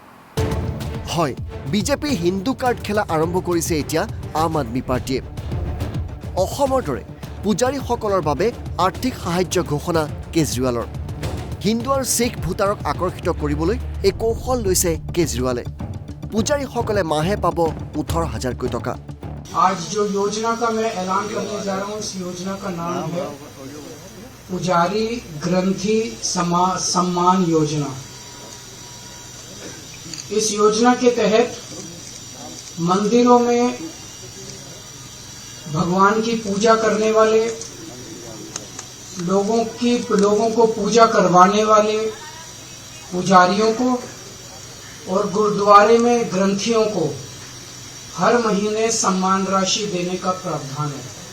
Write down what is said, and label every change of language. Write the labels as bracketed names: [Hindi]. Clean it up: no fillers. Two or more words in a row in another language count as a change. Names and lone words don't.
[Assamese] হয় বিজেপি হিন্দু কাৰ্ড খেলা আৰম্ভ কৰিছে এতিয়া আম আদমি পাৰ্টিয়ে অসমৰ দৰে পূজাৰীসকলৰ বাবে আৰ্থিক সাহায্য ঘোষণা কেজৰিৱালৰ হিন্দু আৰু শিখ ভোটাৰক আকৰ্ষিত কৰিবলৈ এই কৌশল লৈছে কেজৰিৱালে পূজাৰীসকলে মাহে পাব 18,000 টকা [Hindi] आज जो योजना का मैं ऐलान करने जा रहा हूँ इस योजना का नाम है पुजारी ग्रंथी सम्मान योजना। इस योजना के तहत मंदिरों में भगवान की पूजा करने वाले लोगों को पूजा करवाने वाले पुजारियों को और गुरुद्वारे में ग्रंथियों को हर महीने सम्मान राशि देने का प्रावधान है।